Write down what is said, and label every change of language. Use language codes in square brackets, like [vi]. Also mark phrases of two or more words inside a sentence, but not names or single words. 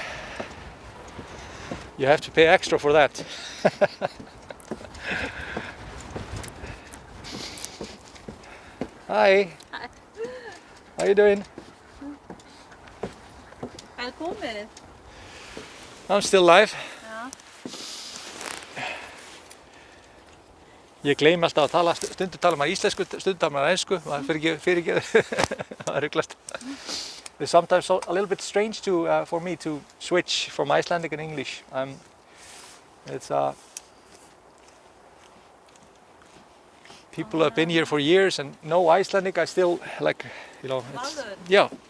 [en] You have to pay extra for that. Hi. Hi. How you doing? [sv] Välkommen. [en] I'm still live. Ja. [is] Ég gleymi alltaf að tala, stundum tala maður íslensku, stundum tala maður ensku, maður fyrirgeður, það er ruglast. [en] It's sometimes a little bit strange for me to switch from Icelandic and English. People have been here for years and know Icelandic. I still like, yeah.